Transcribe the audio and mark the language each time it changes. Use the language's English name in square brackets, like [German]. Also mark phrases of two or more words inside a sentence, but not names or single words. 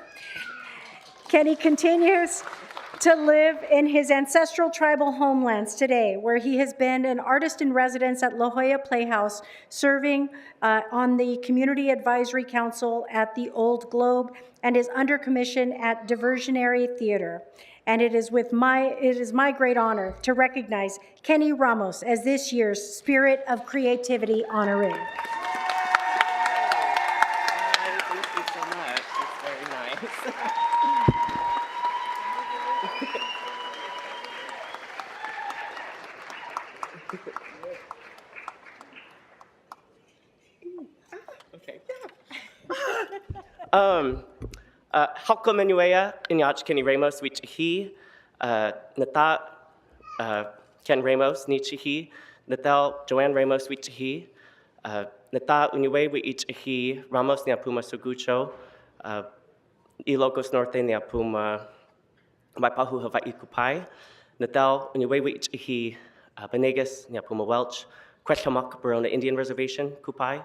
[English] Kenny continues to live in his ancestral tribal homelands today, where he has been an artist in residence at La Jolla Playhouse, serving on the Community Advisory Council at the Old Globe, and is under commission at Diversionary Theater. And it is my great honor to recognize Kenny Ramos as this year's Spirit of Creativity honoree. Thank you so much. That's very nice. Okay. [Kumiai] Halko Manuea, Inyach Kenny Ramos, Wichihi, Nata Ken Ramos, Nichihi, Natal Joanne Ramos, Wichihi, Nata Unuwe, Wichihi, Ramos Niapuma Sugucho, Ilocos Norte Niapuma, Waipahu Hawaii Kupai, Natal Unuwe, Wichihi, Benegas Niapuma Welch, Quetchamak Barona Indian Reservation, Kupai.